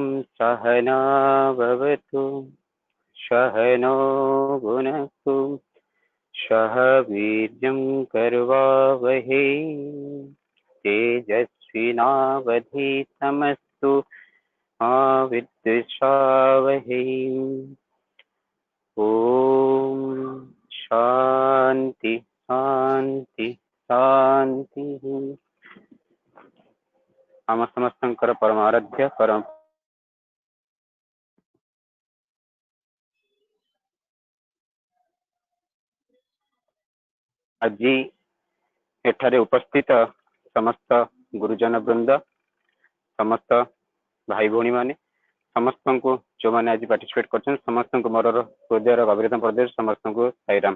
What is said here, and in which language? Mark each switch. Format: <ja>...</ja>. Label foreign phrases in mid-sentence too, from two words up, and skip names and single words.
<sa>सहना भवतु सहनो भुनक्तु सह वीर्यं कर्वावहै तेजस्विनावधीतमस्तु मा विद्विषावहै। ॐ शान्ति शान्ति शान्तिः।</sa> <or>ଆମ ସମସ୍ତଙ୍କର ପରମ ଆରାଧ୍ୟ ପରମ ଆଜି ଏଠାରେ ଉପସ୍ଥିତ ସମସ୍ତ ଗୁରୁଜନ ବୃନ୍ଦ, ସମସ୍ତ ଭାଇ ଭଉଣୀ ମାନେ, ସମସ୍ତଙ୍କୁ ଯେଉଁମାନେ ଆଜି ପାର୍ଟିସିପେଟ୍ କରିଛନ୍ତି ସମସ୍ତଙ୍କୁ ମୋର ହୃଦୟର ଗଭୀରତମ ପ୍ରଦେଶ, ସମସ୍ତଙ୍କୁ ସାଇରାମ।</or>